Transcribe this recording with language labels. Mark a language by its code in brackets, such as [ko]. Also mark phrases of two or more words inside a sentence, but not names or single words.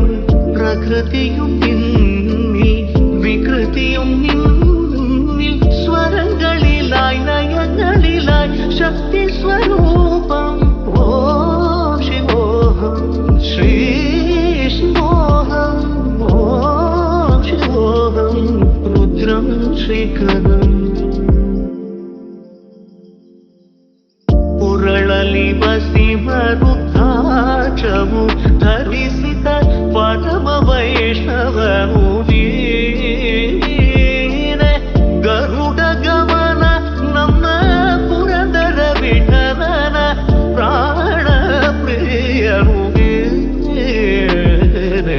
[ml] പ്രകൃതിയും നിന്നിൽ വികൃതിയും നിന്നിൽ സ്വരങ്ങളിലായി നയങ്ങളിലായി ശക്തി സ്വരൂപം. [sa] ഓം ശിവോഹം ശ്രീ ശിവോഹം ഓം ശിവോഹം രുദ്രം ശ്രീകരം. [kn] ಪುರಳಲಿ ವಸಿಮರುದ್ರಾಕ್ಷವು ಧರಿಸಿದ ಪರಮ ವೈಷ್ಣವನು ನೀನೆ. ಗರುಡ ಗಮನ ನಮ್ಮ ಪುರಂದರ ವಿಠಲನ ಪ್ರಾಣ ಪ್ರಿಯನು ನೀನೆ.